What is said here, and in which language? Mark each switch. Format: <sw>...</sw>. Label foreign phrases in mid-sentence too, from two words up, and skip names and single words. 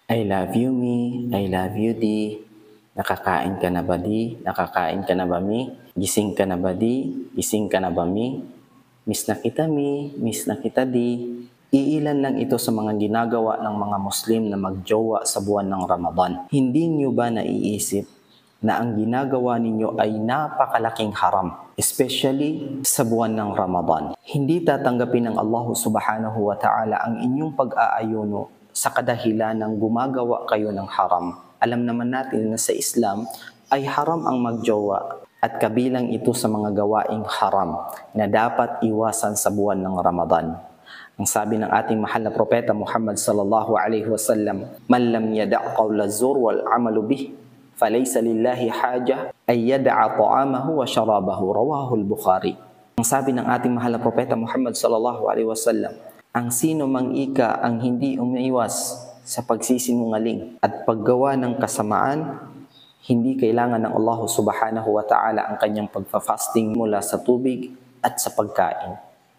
<en>I love you, me. I love you, di.</en> <tl>Nakakain ka na ba, di? Nakakain ka na ba, mi? Gising ka na ba, di? Gising ka na ba, mi? Miss na kita, mi. Miss na kita, di. Iilan lang ito sa mga ginagawa ng mga Muslim na magjowa sa buwan ng Ramadan. Hindi niyo ba naiisip na ang ginagawa ninyo ay napakalaking haram, especially sa buwan ng Ramadan? Hindi tatanggapin ng Allah</tl> <ar>سبحانه وتعالى</ar> <tl>ang inyong pag-aayuno sa kadahilan ng gumagawa kayo ng haram. Alam naman natin na sa Islam ay haram ang magjowa at kabilang ito sa mga gawaing haram na dapat iwasan sa buwan ng Ramadan. Ang sabi ng ating mahal na propeta Muhammad</tl> <ar>صلى الله عليه وسلم, "من لم يدع قول الزور والعمل به فليس لله حاجة أن يدع طعامه وشرابه." رواه البخاري.</ar> <tl>Ang sabi ng ating mahal na propeta Muhammad</tl> <ar>صلى الله عليه وسلم,</ar> <tl>ang sino mang ika ang hindi umiiwas sa pagsisinungaling at paggawa ng kasamaan, hindi kailangan ng Allah</tl> <ar>سبحانه وتعالى</ar> <tl>ang kanyang pagfa-fasting mula sa tubig at sa pagkain.</tl>